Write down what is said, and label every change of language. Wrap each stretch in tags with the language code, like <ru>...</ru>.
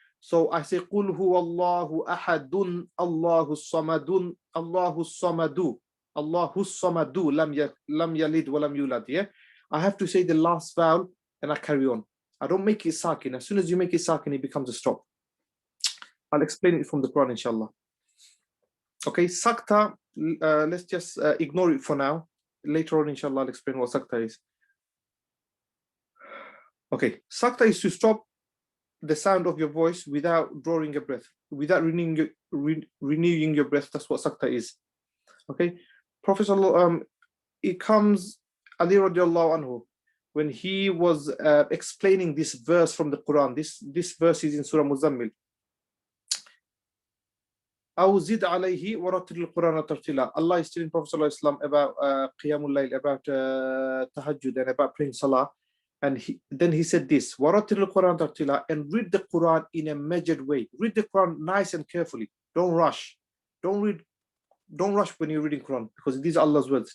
<en>So I say</en> <ar>قُلْ هُوَ اللَّهُ أَحَدٌ اللَّهُ الصَّمَدُ اللَّهُ الصَّمَدُ. Allahus samadu lam yalid wa lam yulad.</ar> <en>Yeah, I have to say the last vowel and I carry on. I don't make it sakin. As soon as you make it sakin, it becomes a stop. I'll explain it from the Quran, inshallah. Okay, sakta, let's just ignore it for now. Later on, inshallah, I'll explain what sakta is. Okay, sakta is to stop the sound of your voice without drawing a breath, without renewing your breath. That's what sakta is. Okay, Prophet it comes, Ali radiallahu anhu, when he was explaining this verse from the Quran. This verse is in Surah Muzammil.</en> <ar>أو زد عليه ورتل القرآن ترتيلا.</ar> <en>Allah is telling Prophet ﷺ about Qiyamul Layl, about Tahajjud, and about praying Salah. And then he said this,</en> <ar>وَرَتِّلِ الْقُرْآنَ تَرْتِيلًا,</ar> <en>and read the Quran in a measured way. Read the Quran nice and carefully. Don't rush. Don't rush when you're reading Quran, because these are Allah's words.</en>